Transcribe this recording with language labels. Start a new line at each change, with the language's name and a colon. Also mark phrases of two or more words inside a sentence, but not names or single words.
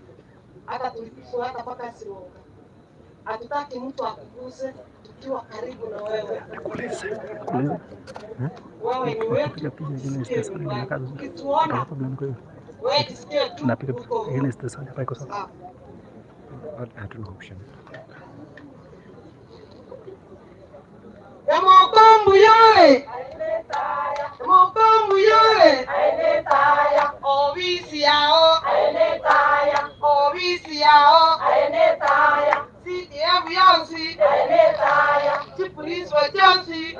Swahili: Hata tulipofuata mpaka Sironga, hatutaki mtu akuguse tukiwa karibu na wewe. Wewe ni wetu, sikie nyumbani. Ukituona, wewe jisikie tu uko sawa. Hatuna option.
Gusii: Nyamoko yole, Nyamoko yole, obisi yao, obisi yao, CDF yonsi,
English: Chief Police
Gusii: wa Jonsi,